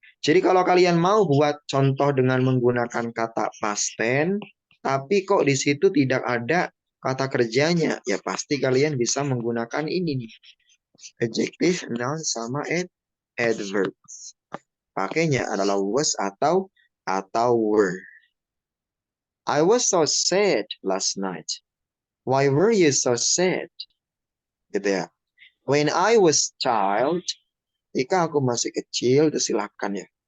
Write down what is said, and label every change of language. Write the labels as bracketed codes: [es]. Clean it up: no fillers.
[id] Jadi kalau kalian mau buat contoh dengan menggunakan kata past tense, tapi kok di situ tidak ada kata kerjanya, ya pasti kalian bisa menggunakan ini nih. [en] Adjective, noun, sama adverb. [id] Pakainya adalah was atau were. [en] I was so sad last night. Why were you so sad? [id] Gitu ya. [en] When I was child, [id] jika aku masih kecil, itu silahkan ya.